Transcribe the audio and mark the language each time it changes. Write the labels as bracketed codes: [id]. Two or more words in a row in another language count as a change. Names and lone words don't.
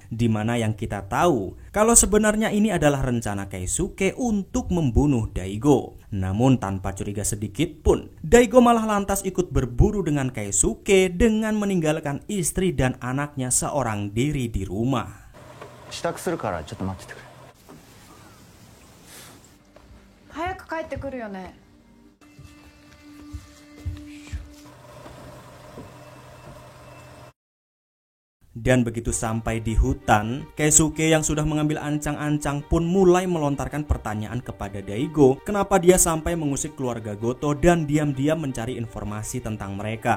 [id] Dimana yang kita tahu kalau sebenarnya ini adalah rencana Keisuke untuk membunuh Daigo. Namun tanpa curiga sedikit pun, Daigo malah lantas ikut berburu dengan Keisuke dengan meninggalkan istri dan anaknya seorang diri di rumah. [ja] 支度するからちょっと待っててくれ。早く帰ってくるよね。 [id] Dan begitu sampai di hutan, Keisuke yang sudah mengambil ancang-ancang pun mulai melontarkan pertanyaan kepada Daigo, kenapa dia sampai mengusik keluarga Goto dan diam-diam mencari informasi tentang mereka.